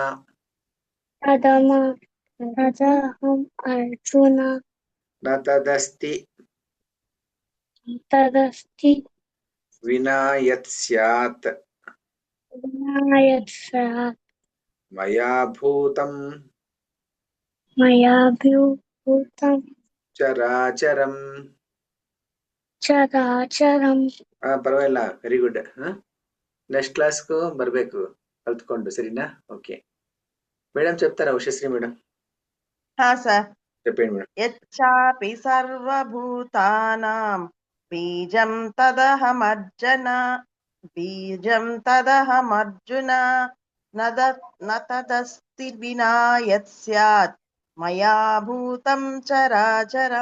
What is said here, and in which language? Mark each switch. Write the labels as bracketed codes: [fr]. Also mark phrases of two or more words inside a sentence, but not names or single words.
[sa] న తదస్తి వినా యత్ స్యాత్ మయా భూతం చరాచరం [kn] ಪರವಾಗಿಲ್ಲ [en] very good [kn] ನೆಕ್ಸ್ಟ್ ಕ್ಲಾಸ್ಗೂ ಬರ್ಬೇಕು ಕಲ್ತ್ಕೊಂಡು ಸರಿನಾ ಓಕೆ ಮೇಡಮ್ [te] చెప్తారా ఉషశ్రీ మేడం సార్ చెప్పండి మేడం [sa] యచ్చాపి సర్వభూతానాం బీజం తదహమర్జున న తదస్తి వినా యత్ స్యాత్ మయా భూతం చరాచరం.